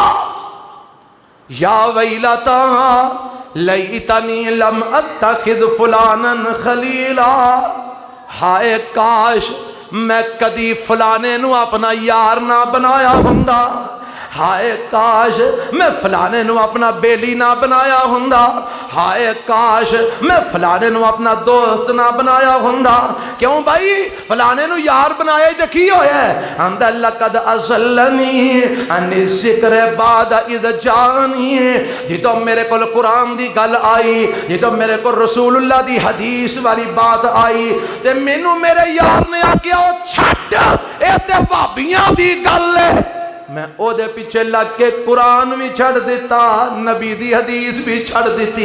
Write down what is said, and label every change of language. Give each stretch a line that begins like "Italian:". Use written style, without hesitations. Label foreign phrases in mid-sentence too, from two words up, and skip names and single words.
Arabic: يا ويلتى ليتني لم أتخذ فلانا خليلا,
Punjabi: ਹਾਏ ਕਾਸ਼ ਮੈਂ ਕਦੀ ਫਲਾਣੇ ਨੂੰ ਆਪਣਾ ਯਾਰ ਨਾ ਬਣਾਇਆ ਹੁੰਦਾ, ਹਾਏ ਕਾਸ਼ ਮੈਂ ਫਲਾਣੇ ਨੂੰ ਆਪਣਾ ਬੇਲੀ ਨਾ ਬਣਾਇਆ ਹੁੰਦਾ, ਹਾਏ ਕਾਸ਼ ਮੈਂ ਫਲਾਣੇ ਨੂੰ ਆਪਣਾ ਦੋਸਤ ਨਾ ਬਣਾਇਆ ਹੁੰਦਾ। क्यों भाई फलाने नू यार बनाया तो की होया? ਆਂਦਾ
Arabic: لقد أضلني عن الذكر بعد إذ جاءني,
Punjabi: ਜਿਦੋਂ ਮੇਰੇ ਕੋਲ ਕੁਰਾਨ ਦੀ ਗੱਲ ਆਈ, ਜਿਦੋਂ ਮੇਰੇ ਕੋਲ ਰਸੂਲੁੱਲਾਹ ਦੀ ਹਦੀਸ ਵਾਲੀ ਬਾਤ ਆਈ ਤੇ ਮੈਨੂੰ ਮੇਰੇ ਯਾਰ ਨੇ ਆਖਿਆ ਓ ਛੱਡ ਏ ਤੇ ਭਾਬੀਆਂ ਦੀ ਗੱਲ ਹੈ, ਮੈਂ ਓਦੇ ਪਿੱਛੇ ਲੱਗ ਕੇ ਕੁਰਾਨ ਭੀ ਛੱਡ ਦਿੱਤਾ, ਨਬੀ ਦੀ ਹਦੀਸ ਭੀ ਛੱਡ ਦੀ।